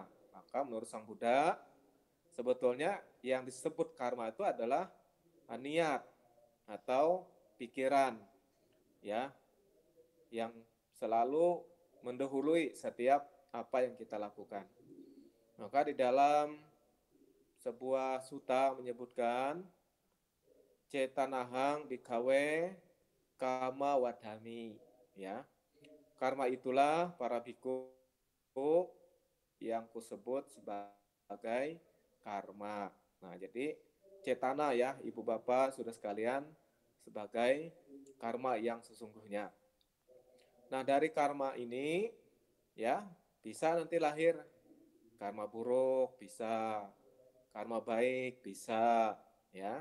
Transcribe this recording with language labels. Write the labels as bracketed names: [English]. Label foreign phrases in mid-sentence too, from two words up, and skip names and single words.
[Indonesian] Maka menurut Sang Buddha, sebetulnya yang disebut karma itu adalah niat atau pikiran, ya, yang selalu mendahului setiap apa yang kita lakukan. Maka di dalam sebuah sutta menyebutkan [Pali] cetanahang bikawe kama wadami, [Indonesian] ya. Karma itulah para biku yang kusebut sebagai karma. Nah, jadi cetana ya, Ibu Bapak, Saudara sekalian, sebagai karma yang sesungguhnya. Nah, dari karma ini ya bisa nanti lahir karma buruk, bisa karma baik, bisa ya.